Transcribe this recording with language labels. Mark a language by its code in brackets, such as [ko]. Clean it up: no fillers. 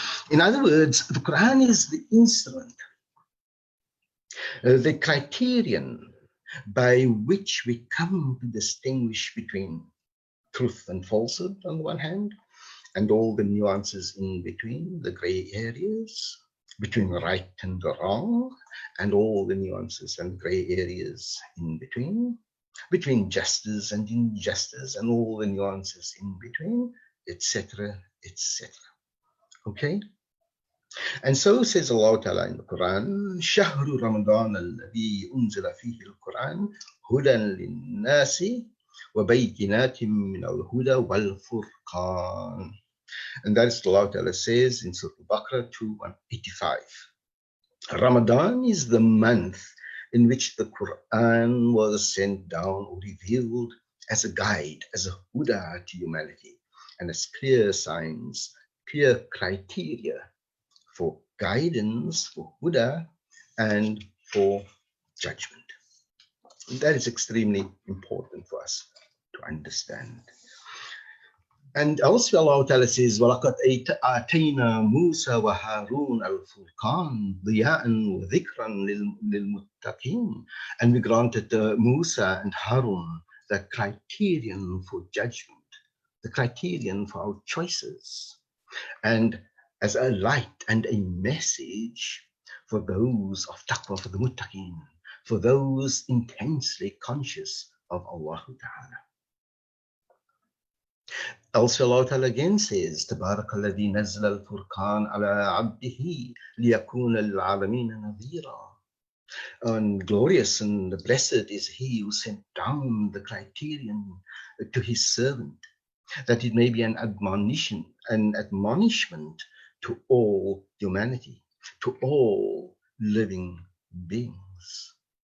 [en] In other words, the Quran is the instrument, the criterion by which we come to distinguish between truth and falsehood on the one hand, and all the nuances in between, the gray areas, between right and wrong, and all the nuances and gray areas in between justice and injustice, and all the nuances in between, etc., etc. Okay? And so says Allah Ta'ala in the Quran, [ar] شهر رمضان الذي أنزل فيه القرآن هدى للناس وبينات من الهدى والفرقان. [en] And that is what Allah Ta'ala says in Surah Al-Baqarah 2:185. Ramadan is the month in which the Quran was sent down or revealed as a guide, as a huda to humanity, and as clear signs, clear criteria for guidance, for huda, and for judgment. That is extremely important for us to understand. And also Allah Ta'ala says, [ar] وَلَقَدْ آتَيْنَا مُوسَى وَهَارُونَ الْفُرْقَانَ ضِيَاءً وَذِكْرًا لِلْمُتَّقِينَ. [en] And we granted Musa and Harun the criterion for judgment, the criterion for our choices, and as a light and a message for those of taqwa, for the muttaqeen, for those intensely conscious of Allah Ta'ala. Also, Allah Ta'ala again says, [ar] تبارك الذي نزل الفرقان على عبده ليكون للعالمين نذيرا. [en] And glorious and blessed is he who sent down the criterion to his servant, that it may be an admonition, an admonishment to all humanity, to all living beings.